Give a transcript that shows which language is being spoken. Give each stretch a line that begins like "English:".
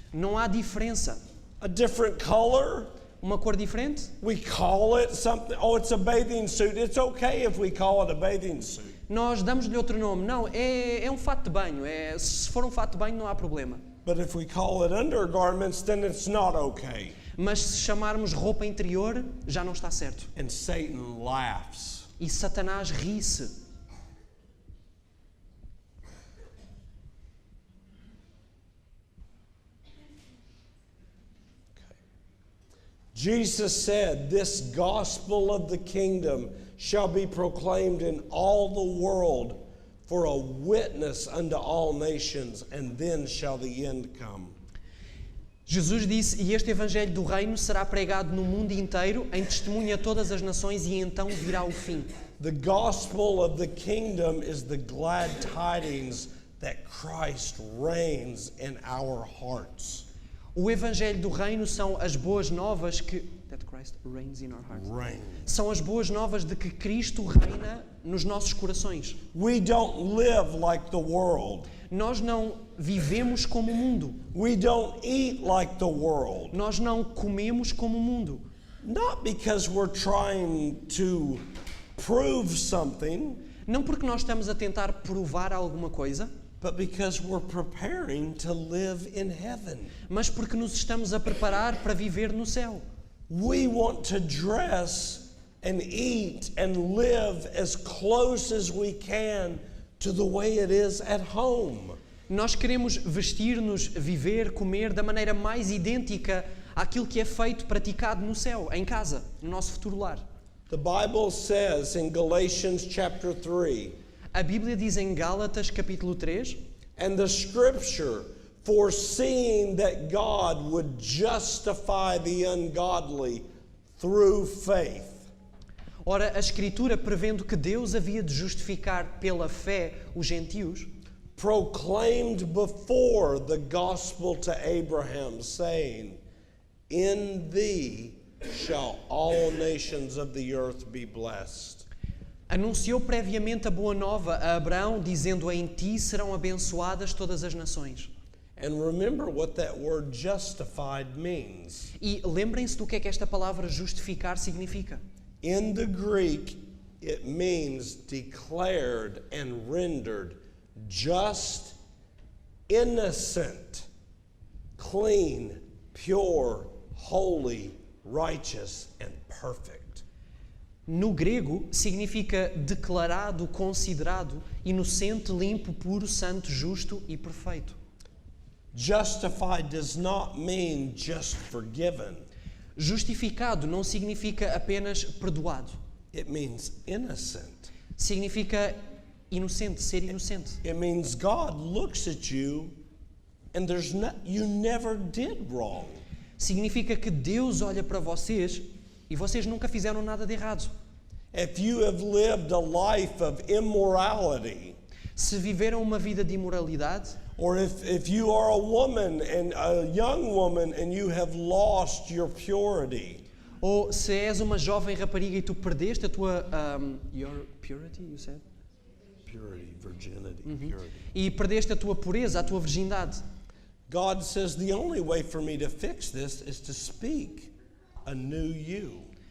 Portuguese: Não há diferença.
English: A different color?
Portuguese: Uma cor diferente?
English: We call it something. Oh, it's a bathing suit. It's okay if we call it a bathing suit.
Portuguese: Nós damos-lhe outro nome. Não, é um fato de banho. Se for um fato de banho não há problema.
English: But if we call it undergarments, then it's not okay.
Portuguese: Mas se chamarmos roupa interior, já não está certo.
English: And Satan laughs.
Portuguese: E Satanás ri-se.
English: Jesus said, "This gospel of the kingdom shall be proclaimed in all the world for a witness unto all nations, and then shall the end come.
Portuguese: Jesus disse, e este evangelho do reino será pregado no mundo inteiro, em testemunho a todas as nações, e então virá o fim.
English: The gospel of the kingdom is the glad tidings that Christ reigns in our hearts.
Portuguese: O evangelho do reino são as boas novas que
English: that Christ reigns in our hearts. Reign.
Portuguese: São as boas novas de que Cristo reina nos nossos corações.
English: We don't live like the world.
Portuguese: Nós não vivemos como o mundo.
English: We don't eat like the world.
Portuguese: Nós não comemos como o mundo.
English: Not because we're trying to prove something,
Portuguese: Não porque nós estamos a tentar provar alguma coisa,
English: but because we're preparing to live in heaven.
Portuguese: mas porque nos estamos a preparar para viver no céu.
English: We want to dress and eat and live as close as we can to the way it is at home.
Portuguese: Nós queremos vestir-nos, viver, comer da maneira mais idêntica àquilo que é feito, praticado no céu, em casa, no nosso futuro lar.
English: The Bible says in Galatians chapter 3,
Portuguese: A Bíblia diz em Gálatas capítulo 3,
English: and the scripture, foreseeing that God would justify the ungodly through faith.
Portuguese: ora, a Escritura, prevendo que Deus havia de justificar pela fé os gentios,
English: Proclaimed before the gospel to Abraham, saying, in thee shall all nations of the earth be blessed.
Portuguese: anunciou previamente a boa nova a Abraão, dizendo, em ti serão abençoadas todas as nações.
English: And remember what that word justified means.
Portuguese: E lembrem-se do que é que esta palavra justificar significa.
English: In the Greek, it means declared and rendered just, innocent, clean, pure, holy, righteous, and perfect.
Portuguese: No grego, significa declarado, considerado, inocente, limpo, puro, santo, justo e perfeito.
English: Justified does not mean just forgiven.
Portuguese: Justificado não significa apenas perdoado.
English: It means innocent.
Portuguese: Significa inocente, ser inocente.
English: It means God looks at you and you never did wrong.
Portuguese: Significa que Deus olha para vocês e vocês nunca fizeram nada de errado.
English: If you have lived a life of immorality,
Portuguese: Se viveram uma vida de imoralidade,
English: or if you are a woman and a young woman and you have lost your purity,
Portuguese: ou se és uma jovem rapariga e tu perdeste a tua
English: your purity, you said? purity, virginity, purity.
Portuguese: E perdeste a tua pureza, a tua virgindade.
English: God says the only way for me to fix this is to speak a new you.